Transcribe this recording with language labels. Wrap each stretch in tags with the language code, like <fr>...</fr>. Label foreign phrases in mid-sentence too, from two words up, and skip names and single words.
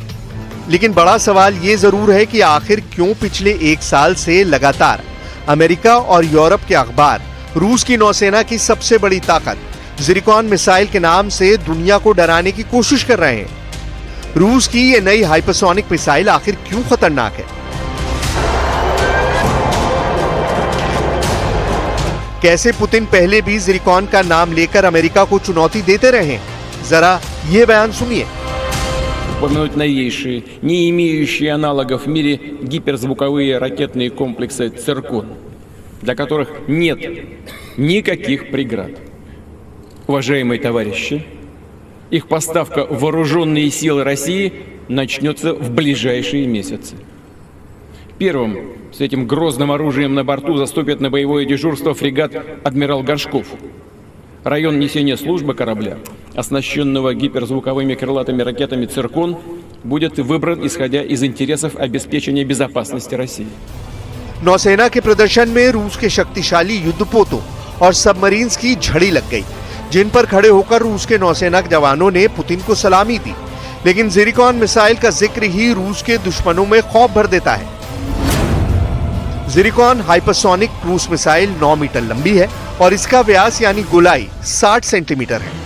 <hi>लेकिन बड़ा सवाल यह जरूर है कि आखिर क्यों पिछले एक साल से लगातार अमेरिका और यूरोप के अखबार रूस की नौसेना की सबसे बड़ी ताकत ज़िरकॉन मिसाइल के नाम से दुनिया को डराने की कोशिश कर रहे हैं। रूस की ये नई</hi> <en>hypersonic missile</en> <hi>आखिर क्यों खतरनाक है? कैसे पुतिन पहले भी ज़िरकॉन का नाम लेकर अमेरिका को चुनौती देते रहे हैं? जरा ये बयान सुनिए।</hi> <ru>Упомянуть новейшие, не имеющие аналогов в мире гиперзвуковые ракетные комплексы «Циркон», для которых нет никаких преград. Уважаемые товарищи, их поставка в вооруженные силы России начнется в ближайшие месяцы. Первым с этим грозным оружием на борту заступит на боевое дежурство фрегат «Адмирал Горшков». Район несения службы корабля, оснащенного гиперзвуковыми крылатыми ракетами «Циркон», будет выбран исходя из интересов обеспечения безопасности России.</ru> <hi>नौसेना के प्रदर्शन में रूस के शक्तिशाली युद्धपोतों और सबमरीन्स की झड़ी लग गई, जिन पर खड़े होकर रूस के नौसेना के जवानों ने पुतिन को सलामी दी। लेकिन ज़िरकॉन मिसाइल का जिक्र ही रूस के दुश्मनों में खौफ भर देता है। ज़िरकॉन</hi> <en>hypersonic cruise missile</en> <hi>9 मीटर लंबी है और इसका व्यास यानी गोलाई 60 सेंटीमीटर है।</hi>